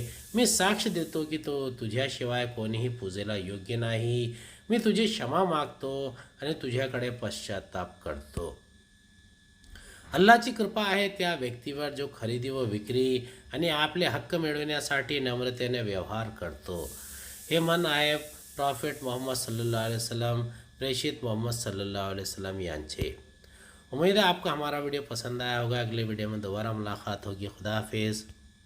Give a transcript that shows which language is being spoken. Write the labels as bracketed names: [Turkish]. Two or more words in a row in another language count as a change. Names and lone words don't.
[Marathi] मी साक्ष देतो की तुझ्याशिवाय कोणीही पूजेला योग्य नाही. मी तुझी क्षमा मागतो आणि तुझ्याकडे पश्चाताप करतो. अल्लाची कृपा आहे त्या व्यक्तीवर जो खरेदी व विक्री आणि आपले हक्क मिळविण्यासाठी नम्रतेने व्यवहार करतो. हे मन आहे प्रॉफिट मोहम्मद [Arabic] صلى الله عليه وسلم, [Marathi] प्रेषित मोहम्मद [Arabic] صلى الله عليه وسلم [Marathi] यांचे। [Hindi] उम्मीद है आपको हमारा वीडियो पसंद आया होगा। अगले वीडियो में दोबारा मुलाकात होगी। खुदा हाफिज़।